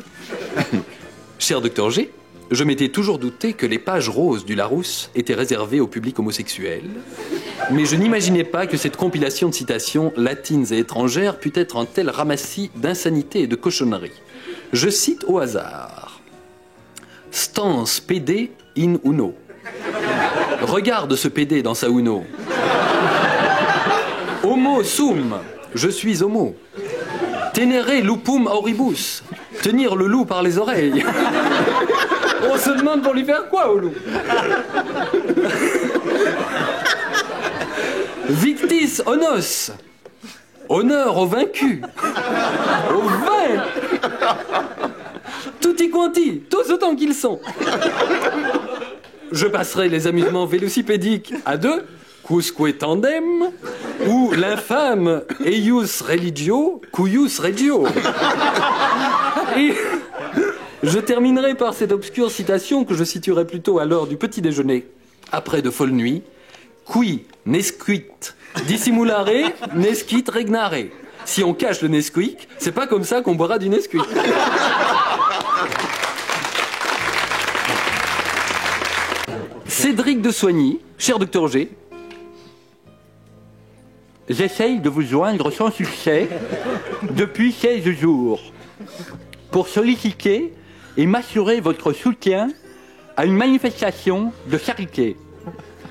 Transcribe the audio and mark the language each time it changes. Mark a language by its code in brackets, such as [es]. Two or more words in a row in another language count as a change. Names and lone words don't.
[fr] Cher Dr G, je m'étais toujours douté que les pages roses du Larousse étaient réservées au public homosexuel, mais je n'imaginais pas que cette compilation de citations latines et étrangères pût être un tel ramassis d'insanité et de cochonneries. Je cite au hasard. [la] Stans PD in uno. [fr] Regarde ce PD dans sa uno. [la] Homo sum. [fr] Je suis homo. [la] Tenere lupum auribus. [fr] Tenir le loup par les oreilles. On se demande pour lui faire quoi au loup? [la] Victis onos. [fr] Honneur aux vaincus. Aux vains. [it] Tutti quanti, [fr] tous autant qu'ils sont. Je passerai les amusements vélocipédiques à deux, [la] quusque tandem, [fr] ou l'infâme [la] eius religio, cuius regio. [fr] Et je terminerai par cette obscure citation que je situerai plutôt à l'heure du petit déjeuner, après de folles nuits. [la] Qui nesquit dissimulare, nesquit regnare. [fr] Si on cache le Nesquik, c'est pas comme ça qu'on boira du Nesquik. Cédric de Soigny, cher Dr G, j'essaye de vous joindre sans succès depuis 16 jours pour solliciter et m'assurer votre soutien à une manifestation de charité.